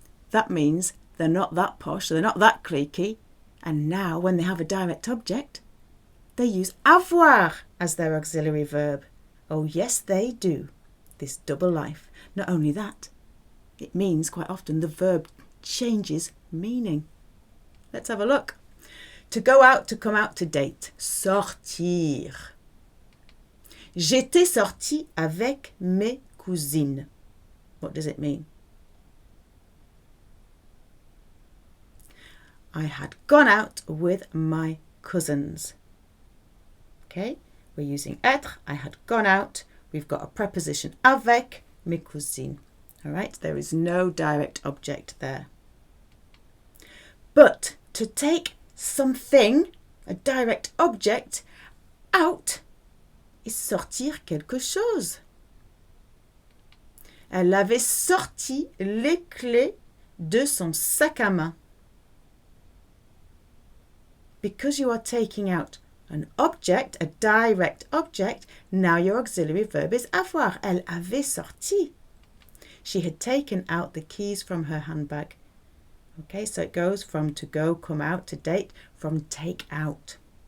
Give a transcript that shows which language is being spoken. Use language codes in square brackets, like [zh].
[en] That means they're not that posh, they're not that cliquey. And now when they have a direct object, they use avoir as their auxiliary verb. Oh yes, they do. This double life. Not only that, it means quite often the verb changes meaning. Let's have a look. To go out, to come out, to date. [fr] Sortir. J'étais sortie avec mes cousines. [en] What does it mean? I had gone out with my cousins. Okay, we're using être. I had gone out. We've got a preposition avec mes cousines. All right, there is no direct object there. But to take something, a direct object, out is sortir quelque chose. [fr] Elle avait sorti les clés de son sac à main. [en] Because you are taking out an object, a direct object, now your auxiliary verb is avoir. Elle avait sorti. She had taken out the keys from her handbag. Okay, so it goes from to go, come out, to date, from take out.